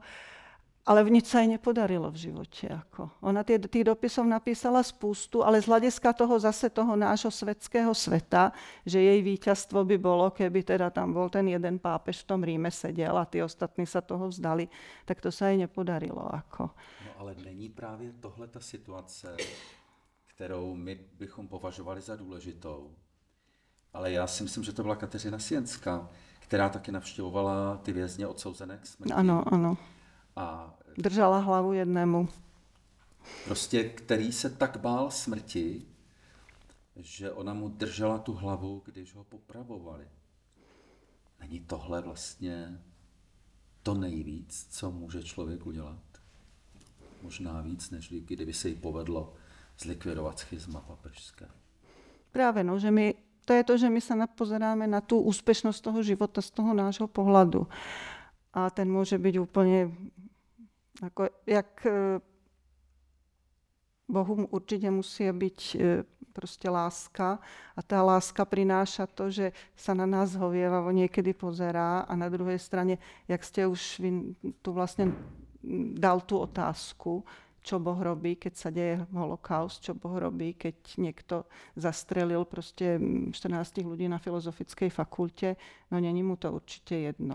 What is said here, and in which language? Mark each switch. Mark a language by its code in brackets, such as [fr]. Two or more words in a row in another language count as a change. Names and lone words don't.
[sk] Ale nič sa jej nepodarilo v živote. Ona tých dopisov napísala spústu, ale z hľadiska toho nášho svetského sveta, že jej víťazstvo by bolo, keby teda tam bol ten jeden pápež v tom Ríme sedel a tí ostatní sa toho vzdali, tak to sa jej nepodarilo. No [cs] ale není právě tohle ta situace, kterou my bychom považovali za důležitou. Ale já si myslím, že to byla Kateřina Sienská, která taky navštěvovala ty vězně odsouzené k smrti. Ano. A držala hlavu jednému. Prostě, který se tak bál smrti, že ona mu držela tu hlavu, když ho popravovali. Není tohle vlastně to nejvíc, co může člověk udělat? Možná víc, než kdyby se jí povedlo zlikvidovat schizma papežské. [sk] Práve, že to je to, že my sa pozeráme na tú úspešnosť toho života z toho nášho pohľadu. A ten môže byť úplne jak Bohu určite musí byť proste láska a tá láska prináša to, že sa na nás hovievavo niekedy pozerá a na druhej strane, jak ste už tu vlastne dal tú otázku, čo Boh robí, keď sa deje holokaust, čo Boh robí, keď niekto zastrelil proste 14 ľudí na filozofickej fakulte, no není mu to určite jedno.